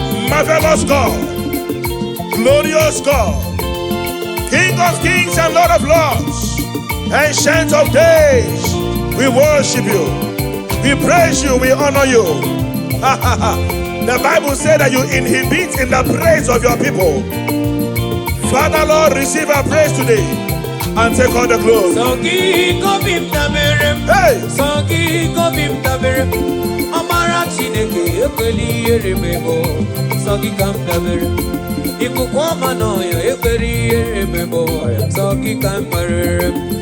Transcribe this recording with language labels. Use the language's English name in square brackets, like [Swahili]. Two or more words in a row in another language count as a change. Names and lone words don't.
[English] Marvelous God, glorious God, King of kings and Lord of lords, Ancient of days, we worship you. We praise you, we honor you. The Bible said that you inhabit in the praise of your people. Father, Lord, receive our praise today and take all the glory. [Igbo] Sọ gị ka obi m dabere m. Hey! Sọ gị ka obi m dabere m. Ọmara Chineke ekwela ihere m emo. Sọ gị ka m dabere m. Ikuku ọma n'ọya ekwela ihere m emo. Sọ gị ka m merere m.